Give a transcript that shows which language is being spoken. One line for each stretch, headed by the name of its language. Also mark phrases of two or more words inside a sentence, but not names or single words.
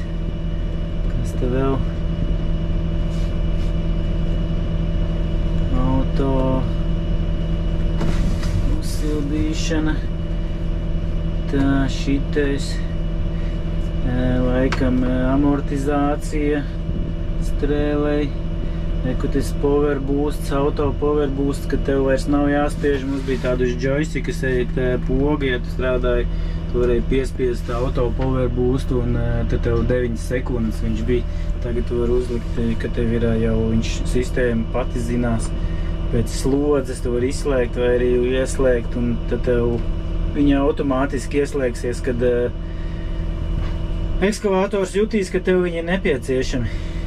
Latvian: Kas te vēl? Auto uzsildīšana. Tā, šitais. Laikam amortizācija strēlei. Kur tas
English: power boosts, auto power boosts,
Latvian: ka tev vairs nav jāspiež. Mums bija tādu joystick, kas poga, ja tu strādāji, tu varēji piespiest
English: auto power boost
Latvian: un tad tev 9 sekundes viņš bija. Tagad tu vari uzlikt, ka tev ir jau viņš sistēma pati zinās pēc slodzes, tu vari izslēgt vai arī ieslēgt un tad tev viņa automātiski ieslēgsies, kad ekskavators jutīs, ka tev viņi ir nepieciešami.